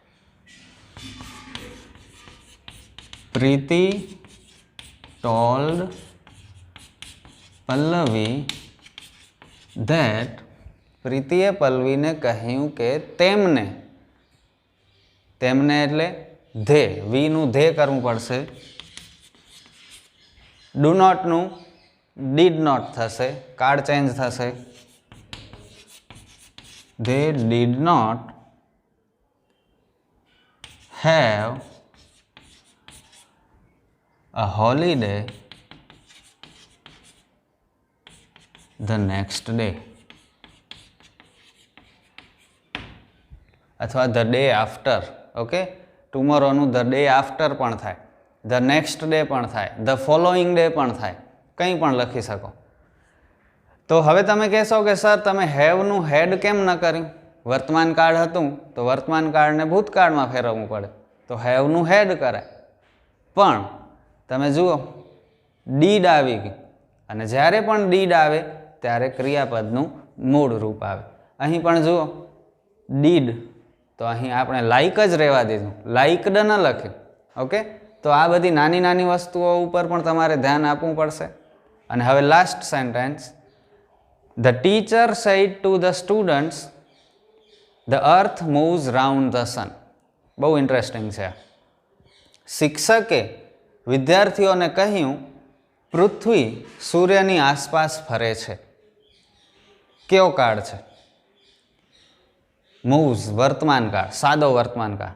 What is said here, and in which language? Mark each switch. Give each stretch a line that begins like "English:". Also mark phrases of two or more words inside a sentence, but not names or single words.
Gujarati: પ્રીતિ
English: told પલ્લવી that,
Gujarati: પ્રીતિએ પલ્લવીને કહ્યું કે તેમને એટલે ધે, વીનું ધે કરવું પડશે.
English: do notનું did not
Gujarati: થશે, કાળ ચેન્જ થશે.
English: they did not have a holiday the next day. અથવા the day after.
Gujarati: ઓકે, ટુમોરોનું
English: the day after
Gujarati: પણ થાય,
English: the next day
Gujarati: પણ થાય,
English: the following day
Gujarati: પણ થાય, કંઈ પણ લખી શકો. તો હવે તમે કહેશો કે સર તમે હેવનું હેડ કેમ ન કર્યું? વર્તમાન કાળ હતું તો વર્તમાન કાળને ભૂતકાળમાં ફેરવવું પડે, તો હેવનું હેડ કરાય. પણ તમે જુઓ, ડીડ આવી ગઈ અને જ્યારે પણ ડીડ આવે ત્યારે ક્રિયાપદનું મૂળ રૂપ આવે. અહીં પણ જુઓ ડીડ, તો અહીં આપણે લાઈક જ રહેવા દીધું, લાઈકડ ન લખ્યું. ઓકે, તો આ બધી નાની નાની વસ્તુઓ ઉપર પણ તમારે ધ્યાન આપવું પડશે. અને હવે
English: last sentence. The teacher said to the students, the earth moves round the sun.
Gujarati: બહુ ઇન્ટરેસ્ટિંગ છે. શિક્ષકે વિદ્યાર્થીઓને કહ્યું પૃથ્વી સૂર્યની આસપાસ ફરે છે. કેવો કાળ છે? મૂવ્સ વર્તમાન કાળ, સાદો વર્તમાન કાળ.